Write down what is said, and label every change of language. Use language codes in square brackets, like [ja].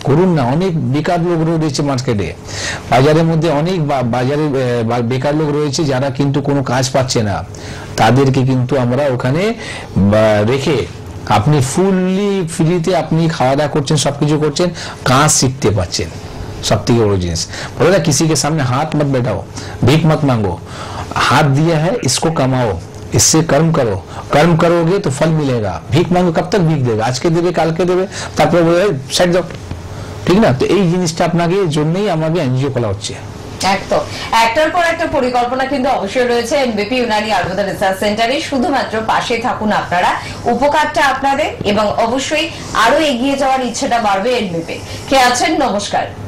[bn] করুন না, অনেক বেকার লোক রয়েছে মার্কেটে, বাজারের মধ্যে অনেক বাজারে বেকার লোক রয়েছে যারা কিন্তু কোনো কাজ পাচ্ছে না, তাদেরকে কিন্তু আমরা ওখানে রেখে আপনি ফুললি ফ্রিতে আপনি খাওয়া দাওয়া করছেন, সবকিছু করছেন, কাজ শিখতে পাচ্ছেন। [hi] सब [bn] থেকে বড় জিনিস [hi] बोला ना किसी के सामने हाथ मत बैठाओ, भीख मत मांगो, हाथ दिया है इसको कमाओ, इससे कर्म करो, कर्म करोगे तो फल मिलेगा। भीख मांगो कब तक भीख देगा? आज के देवे काल के देवे, [bn] তারপরে বলে সাইড দাও, ঠিক না? তো এই জিনিসটা আপনাকে জন্যই আমাদের এনজিও খোলা হচ্ছে। একদম, একটার পর একটা পরিকল্পনা কিন্তু অবশ্যই রয়েছে এনবিপি ইউনানি আয়ুর্বেদা রিসার্চ সেন্টারে। শুধুমাত্র পাশে থাকুন আপনারা, উপকারটা আপনাদের, এবং অবশ্যই আরো এগিয়ে যাওয়ার ইচ্ছেটা বাড়বে এনবিপি। কে আছেন? নমস্কার।